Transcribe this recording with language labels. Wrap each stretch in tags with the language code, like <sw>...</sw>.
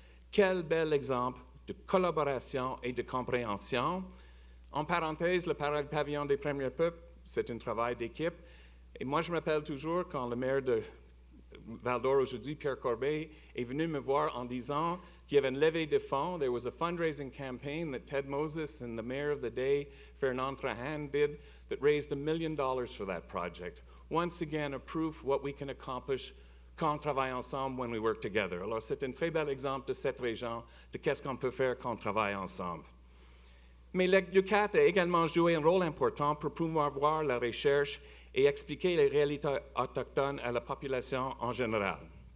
<fr>Quel bel exemple de collaboration et de compréhension. En parenthèse, le pavillon des Premiers Peuples, c'est un travail d'équipe. Et moi, je me rappelle toujours quand le maire de Val-d'Or aujourd'hui, Pierre Corbeil, est venu me voir en disant qu'il y avait une levée de fonds.</fr> <en>There was a fundraising campaign that Ted Moses and the mayor of the day, Fernand Trahan, did that raised $1 million for that project. Once again, a proof what we can accomplish</en> <fr>quand on travaille ensemble,</fr> <en>when we work together.</en> <fr>Alors, c'est un très bel exemple de cette région, de qu'est-ce qu'on peut faire quand on travaille ensemble. Mais l'UQAT a également joué un rôle important pour promouvoir la recherche et expliquer les réalités autochtones à la population en général.</fr>